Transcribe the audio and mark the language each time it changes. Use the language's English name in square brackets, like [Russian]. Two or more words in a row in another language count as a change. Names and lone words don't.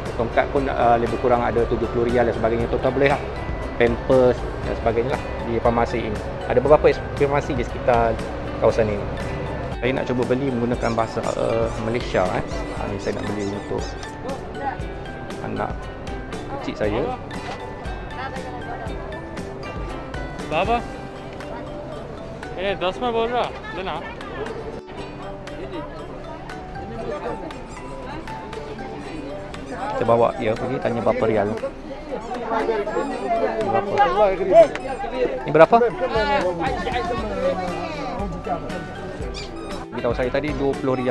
[Malay] Tongkat pun lebih kurang ada RM70 dan sebagainya. Tuan-tuan boleh lah. Pampers dan sebagainya lah di farmasi ini. Ada beberapa farmasi di sekitar kawasan ini. Saya nak cuba beli menggunakan bahasa Malaysia. Ini saya nak beli untuk anak kecil saya. [Hindi] Baba, ये 10 में बोल रहा लेना। [Malay] Saya bawa dia pergi tanya berapa rial. Ini berapa? Dia tahu saya tadi 20 rial.